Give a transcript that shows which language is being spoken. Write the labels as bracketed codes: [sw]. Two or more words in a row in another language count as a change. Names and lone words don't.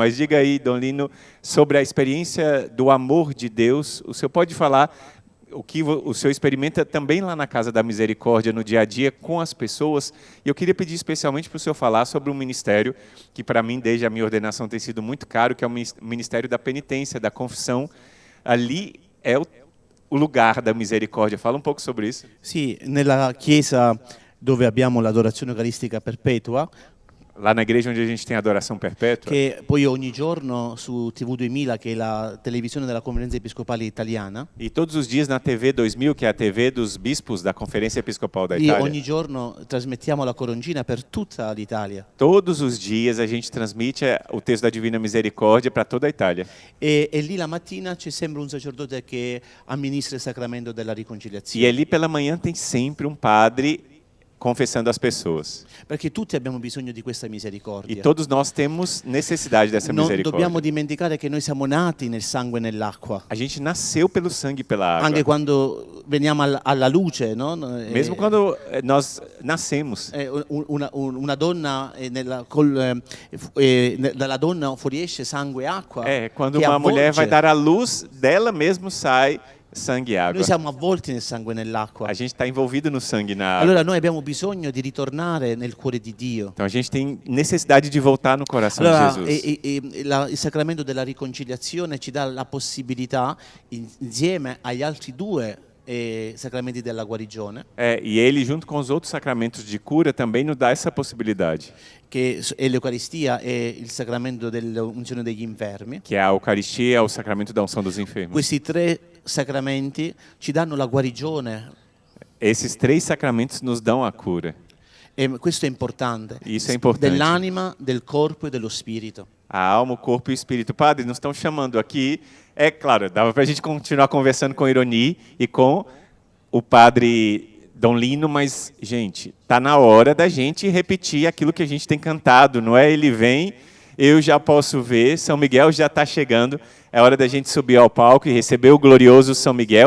[pt] Mas diga aí, Dom Lino, sobre a experiência do amor de Deus, o senhor pode falar o que o senhor experimenta também lá na Casa da Misericórdia, no dia a dia, com as pessoas. E eu queria pedir especialmente para o senhor falar sobre um ministério que, para mim, desde a minha ordenação, tem sido muito caro, que é o Ministério da Penitência, da Confissão. Ali é o lugar da misericórdia. Fala um pouco sobre isso. [it] Sì, nella chiesa dove abbiamo l'adorazione eucaristica perpetua, [pt] lá na igreja onde a gente tem a adoração perpétua, [it] che poi ogni giorno su TV 2000, che è la televisione della Conferenza Episcopale Italiana, [pt] e todos os dias na TV 2000, que é a TV dos bispos da Conferência Episcopal da e Itália. [it] ogni giorno trasmettiamo la Corongina per tutta l'Italia. [pt] Todos os dias a gente transmite o texto da Divina Misericórdia para toda a Itália. [it] E lì la mattina c'è sempre un sacerdote che amministra il sacramento della riconciliazione. [pt] E ali pela manhã tem sempre um padre confessando as pessoas. [it] Perché tutti abbiamo bisogno di questa [pt] E [it] misericordia. [pt] todos nós temos necessidade dessa [it] Non [pt] misericórdia. [it] dobbiamo dimenticare che noi siamo nati nel sangue e nell'acqua. [pt] A gente nasceu pelo sangue e pela água. [it] Anche quando veniamo alla luce, no? [pt] Mesmo quando nós nascemos. [it] Una donna dalla donna fuoriesce sangue e acqua. Quando che [pt] uma mulher [it] avvolge. [pt] vai dar à luz, dela mesmo sai sangue e água. [it] Noi siamo avvolti nel sangue e nell'acqua. [pt] A gente está envolvido no sangue e na água. [it] Allora noi abbiamo bisogno di ritornare nel cuore di Dio. [pt] Então a gente tem necessidade de voltar no coração [it] Allora, [pt] de Jesus. [it] il sacramento della riconciliazione ci dà la possibilità, insieme agli altri due sacramenti della guarigione, [pt] E ele, junto com os outros sacramentos de cura, também nos dá essa possibilidade, [it] che è l'Eucaristia e il sacramento dell'unzione degli infermi. [pt] que é a Eucaristia, o sacramento da unção dos enfermos. [it] Questi tre sacramenti ci danno la guarigione [pt] Esses três sacramentos nos dão a cura. [it] e questo è importante. [pt] Isso é importante. [it] Dell'anima, del corpo e dello spirito. [pt] A alma, o corpo e o espírito. Padre, nos estão chamando aqui. É claro, dava para a gente continuar conversando com Ironi e com o padre Dom Lino, mas, gente, tá na hora da gente repetir aquilo que a gente tem cantado, não é? Ele vem, eu já posso ver, São Miguel já está chegando, é hora da gente subir ao palco e receber o glorioso São Miguel.